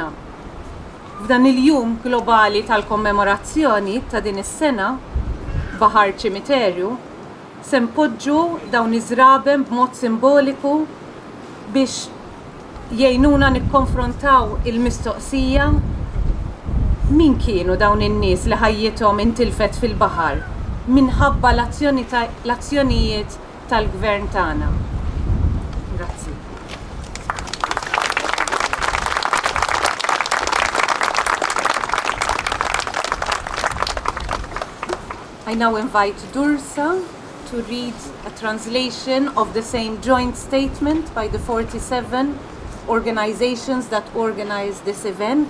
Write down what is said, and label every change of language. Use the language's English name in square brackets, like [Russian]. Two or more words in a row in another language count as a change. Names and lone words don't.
[Maltese] F'dan il-jum globali tal-kommemorazzjoni ta' din is-sena, Baħar Ċimiterju, se npoġġu dawn iż-żraben b'mod simboliku biex jgħinuna nikkonfrontaw il-mistoqsija min kienu dawn in-nies li ħajjithom intilfet fil-baħar minħabba l-azzjonijiet tal-gvern tagħna. Grazzi. [English] I now invite Dursa to read a translation of the same joint statement by the 47 organizations that organized this event.